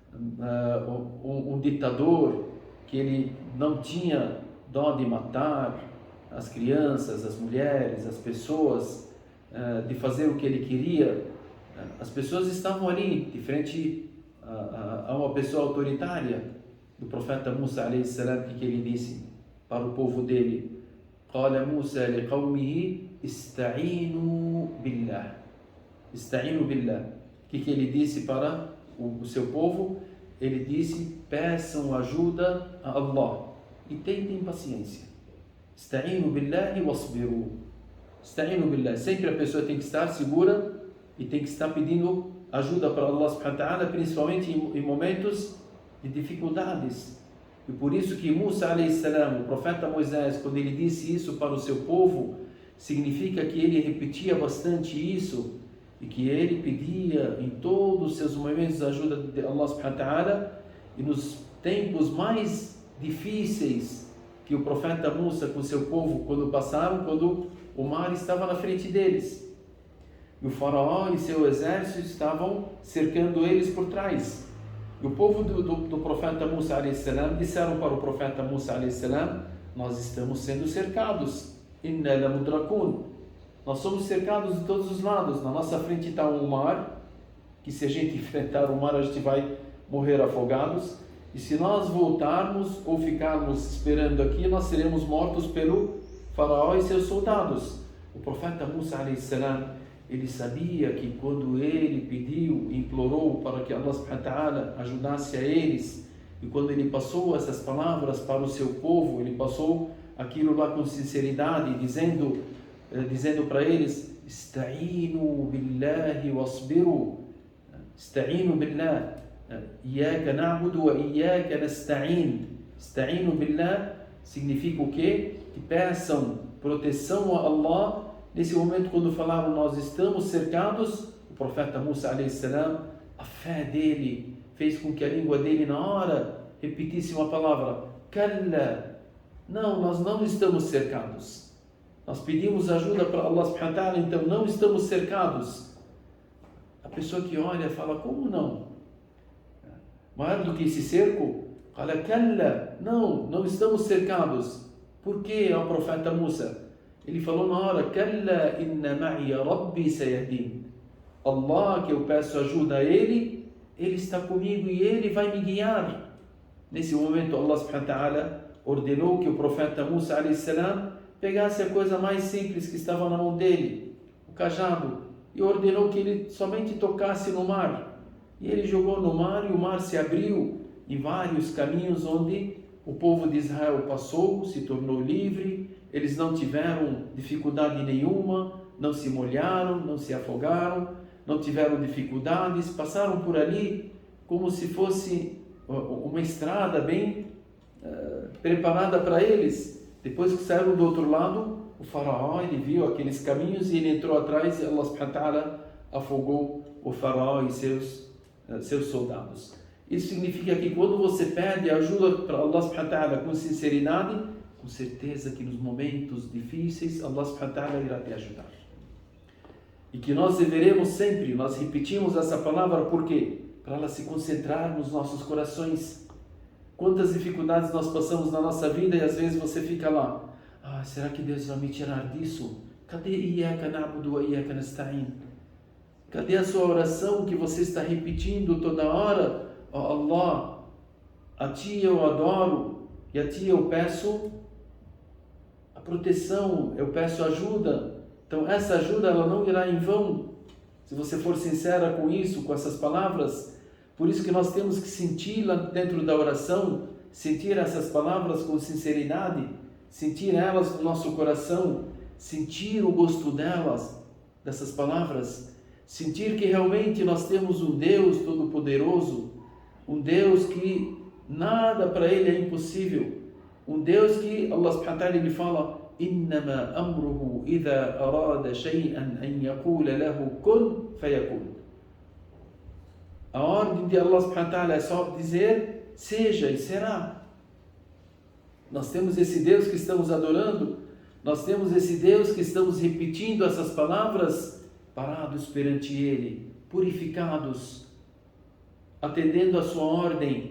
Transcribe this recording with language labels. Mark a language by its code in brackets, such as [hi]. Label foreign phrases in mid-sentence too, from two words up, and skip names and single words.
[pt] um ditador que ele não tinha dó de matar as crianças, as mulheres, as pessoas, de fazer o que ele queria. As pessoas estavam ali de frente a uma pessoa autoritária do profeta Musa [ar] عليه السلام, [pt] que ele disse para o povo dele: [ar] قال موسى لقومه استعينوا بالله. استعينوا بالله. [pt] O que ele disse para o seu povo? Ele disse: peçam ajuda a Allah e tentem paciência. [ar] استعينوا بالله واصبروا. استعينوا بالله. [pt] Sempre a pessoa tem que estar segura e tem que estar pedindo ajuda para Allah [ar] سبحانه وتعالى, [pt] principalmente em momentos de dificuldades. E por isso que Musa [ar] عليه السلام, [pt] o profeta Moisés, quando ele disse isso para o seu povo, significa que ele repetia bastante isso e que ele pedia em todos os seus momentos a ajuda de Allah [ar] سبحانه وتعالى. [pt] E nos tempos mais difíceis que o profeta Musa com seu povo, quando passaram, quando o mar estava na frente deles, e o faraó e seu exército estavam cercando eles por trás. E o povo do profeta Musa [ar] عليه السلام [pt] disseram para o profeta Musa [ar] عليه السلام: [pt] nós estamos sendo cercados. [ar] إنا لمدركون. [pt] Nós somos cercados de todos os lados. Na nossa frente está um mar, que se a gente enfrentar o mar, a gente vai morrer afogados. E se nós voltarmos ou ficarmos esperando aqui, nós seremos mortos pelo faraó e seus soldados. O profeta Musa [ar] عليه السلام, [pt] ele sabia que quando ele pediu, implorou para que Allah [ar] سبحانه وتعالى [pt] ajudasse a eles, e quando ele passou essas palavras para o seu povo, ele passou aquilo lá com sinceridade, dizendo para eles: [ar] استعينوا بالله واصبروا. استعينوا بالله. إياك نعبد وإياك نستعين. استعينوا بالله [pt] significa o quê? Que peçam proteção a Allah. Nesse momento, quando falaram nós estamos cercados, o profeta Musa [ar] عليه السلام, [pt] a fé dele fez com que a língua dele na hora repetisse uma palavra: Kalla. Não, nós não estamos cercados. Nós pedimos ajuda para Allah [ar] سبحانه وتعالى, [pt] então não estamos cercados. A pessoa que olha fala: como não? Maior do que esse cerco? Fala: Kalla. Não, não estamos cercados. Por que, ó profeta Musa? Ele falou na hora: [ar] كلا إن معي ربي سيهدين. [pt] Allah, que eu peço ajuda a Ele está comigo e Ele vai me guiar. Nesse momento, Allah [ar] سبحانه وتعالى [pt] ordenou que o profeta Musa [ar] عليه السلام [pt] pegasse a coisa mais simples que estava na mão dele, o cajado, e ordenou que ele somente tocasse no mar. E ele jogou no mar e o mar se abriu em vários caminhos onde o povo de Israel passou, se tornou livre. Eles não tiveram dificuldade nenhuma, não se molharam, não se afogaram, não tiveram dificuldades, passaram por ali como se fosse uma estrada bem preparada para eles. Depois que saíram do outro lado, o faraó ele viu aqueles caminhos e ele entrou atrás e Allah [ar] سبحانه وتعالى [pt] afogou o faraó e seus soldados. Isso significa que quando você pede ajuda para Allah [ar] سبحانه وتعالى [pt] com sinceridade, com certeza que nos momentos difíceis Allah [ar] سبحانه وتعالى [pt] irá te ajudar. E que nós deveremos sempre, nós repetimos essa palavra, por quê? Para ela se concentrar nos nossos corações. Quantas dificuldades nós passamos na nossa vida e às vezes você fica lá, será que Deus vai me tirar disso? Cadê [ar] إياك نعبد وإياك نستعين? [pt] Cadê a sua oração que você está repetindo toda hora? Allah, a Ti eu adoro e a Ti eu peço a proteção, eu peço ajuda. Então essa ajuda ela não irá em vão, se você for sincera com isso, com essas palavras. Por isso que nós temos que sentir lá dentro da oração, sentir essas palavras com sinceridade, sentir elas no nosso coração, sentir o gosto delas, dessas palavras, sentir que realmente nós temos um Deus Todo-Poderoso, um Deus que nada para Ele é impossível, um Deus que Allah [ar] سبحانه وتعالى [pt] ele fala [ar] إنما أمره إذا أراد شيئا أن يقول له كن فيكون. [pt] A ordem de Allah [ar] سبحانه وتعالى [pt] é só dizer seja e será. Nós temos esse Deus que estamos adorando, nós temos esse Deus que estamos repetindo essas palavras parados perante Ele, purificados, atendendo a sua ordem.